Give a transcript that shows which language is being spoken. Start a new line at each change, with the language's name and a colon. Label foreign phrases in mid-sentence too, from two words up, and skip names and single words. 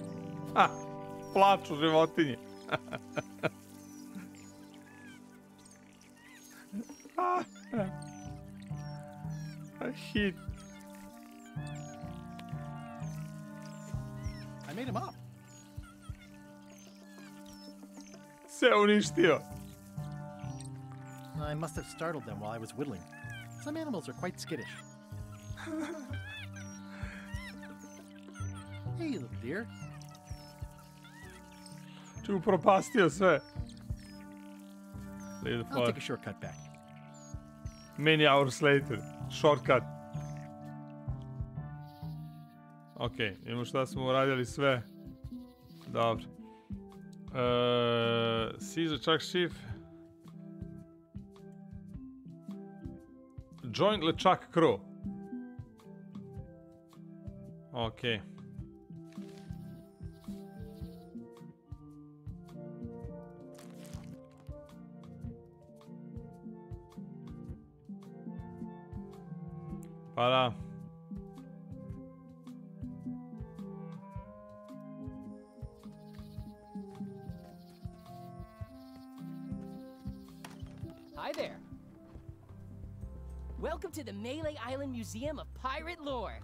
Serbian: Ha, plaču životinje.
English: Hit. I made him up.
Serbian: Sve uništio.
English: I must have startled them while I was whittling. Some animals are quite skittish. Hey, little dear.
Serbian: Ču upropastio sve.
English: I'll take a shortcut back. Many hours later. Shortcut.
Serbian: Ok, imamo šta smo uradili sve. Dobro.
English: See Lechuck chief. Join Lechuck crew.
Serbian: Ok. Pa da.
English: Hi there. Welcome to the Malay Island Museum of Pirate Lore.